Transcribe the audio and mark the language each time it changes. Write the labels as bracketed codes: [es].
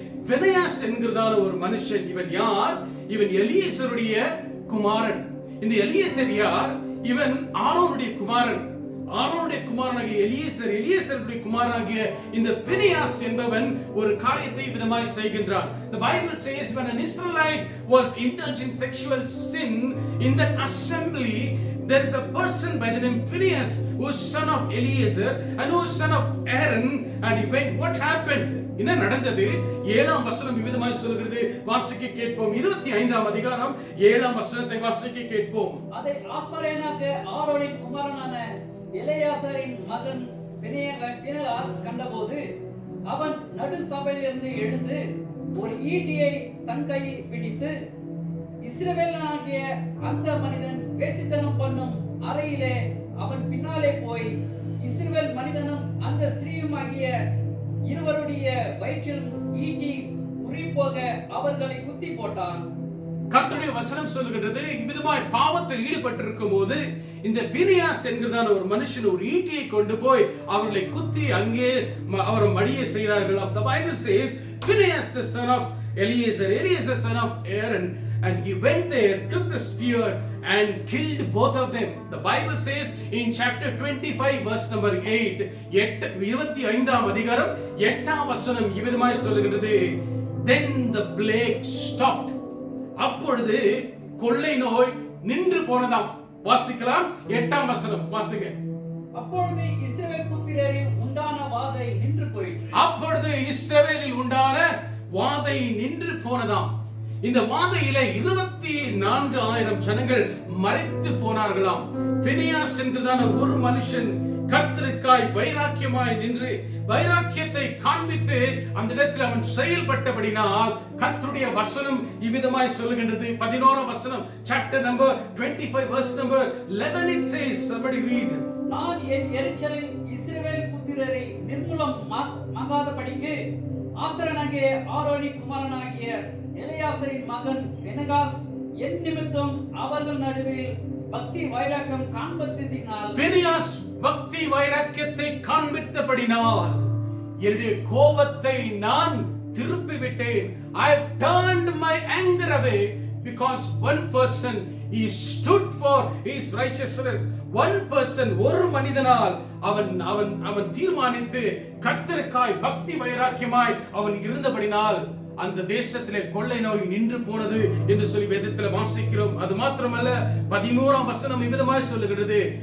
[ta] பினெயாஸ் என்கிறதான ஒரு மனுஷன். இவன் யார்? இவன் எலியேசருடைய குமாரன். இந்த எலியேசர் யார்? இவன் ஆரோனுடைய குமாரன். ஆரோனுடைய குமாரனாகிய எலியேசருடைய குமாரனாகிய இந்த பினெயாஸ் என்பவன் ஒரு காரியத்தை விதமாய் செய்கின்றான். [en] The Bible says when an Israelite was indulged in sexual sin in that assembly, there is a person by the name Phinehas who is son of Eleazar and who is son of Aaron, and he went. What happened? [ta] என்ன நடந்தது? 7ஆம் வசனம் இவ்விதமாய் சொல்கிறது. வாசிக்க கேட்போம். 25ஆம் அதிகாரம் 7ஆம் வசனத்தை வாசிக்க கேட்போம். அதை ஆசாரியனாகிய ஆரோனின் குமாரனான எலெயாசாரின் மகன் பினெயாஸ் கண்டபோது அவன் நடு சபையிலிருந்து எழுந்து ஒரு ஈட்டியை தன் கையில் பிடித்து இஸ்ரவேலனாகிய அந்த மனிதன் வேசித்தனம் பண்ணும் அறையிலே அவன் பின்னாலே போய் இஸ்ரவேல் மனிதனும் அந்த ஸ்திரீயுமாகிய இருவருடைய வயிற்றில் ஈட்டி உரிப்போக அவர்களை குத்தி போட்டான். கர்த்தருடைய வசனம் சொல்லுகிறது. இவ்விதமாய் பாவத்தில் ஈடுபட்டிருக்கும் போது இந்த பினெயாஸ் என்கிறதான ஒரு மனுஷன் ஒரு ஈட்டியை கொண்டு போய் அவர்களை குத்தி அங்கே அவர் மடிய செய்தார்கள். [en] The Bible says Phinehas the son of Eleazar, the son of Aaron, and he went there, took the spear and killed both of them. The Bible says in chapter 25 verse number 8, [ta] 25ஆம் அதிகாரம் 8ஆம் வசனம் இவ்விதமாய் சொல்லுகிறது. [en] Then the plague stopped. [ta] அப்பொழுது கொள்ளை நோய் நின்று போனதாம். வாசிக்கலாம். 8ஆம் வசனம் வாசிங்க. அப்பொழுது இஸ்ரவேல் புத்திரரில் உண்டான வாதை நின்று போயிற்று. அப்பொழுது இஸ்ரவேலில் உண்டான வாதை நின்று போனதாம். இந்த வாதையிலே 24,000 ஜனங்கள் மரித்து போனார்களாம். பினெயாஸ் என்கிறதான ஒரு மனுஷன் கர்த்தருக்காய் வைராக்கியமாய் நின்று வைராக்கியத்தை காண்பித்து அந்த இடத்தில் அவன் செயல்பட்டபடினால் கர்த்தருடைய வசனம் இவ்விதமாய் சொல்லுகின்றது. 11ஆம் வசனம் [en] chapter number 25 verse number 11 it says, somebody read. [ta] நான் என் எரிச்சலில் இஸ்ரவேல் புத்திரரை நிர்மூலமாகாதபடிக்கு ஆசாரியனாகிய ஆரோனின் குமாரனாகிய எலெயாசாரின் மகன் பினெயாஸ் என் நிமித்தம் அவர்கள் நடுவில் பக்தி வைராக்கியம் காண்பித்ததினால் பினெயாஸ் பக்தி வைராக்கியத்தை காண்பித்தபடினால் என்னுடைய கோபத்தை நான் திருப்பி விட்டேன். [en] I have turned my anger away because one person he stood for his righteousness. One person, [ta] ஒரு மனிதனால் அவன் தீர்மானித்து கர்த்தருக்காய் பக்தி வைராக்கியமாய் அவன் இருந்தபடினால் அந்த தேசத்திலே கொள்ளை நோய் நின்று போனது என்று சொல்லி வேதத்தில் வாசிக்கிறோம். அது மாத்திரமல்ல 13ஆம் வசனம் இவ்விதமாய் சொல்லுகிறது.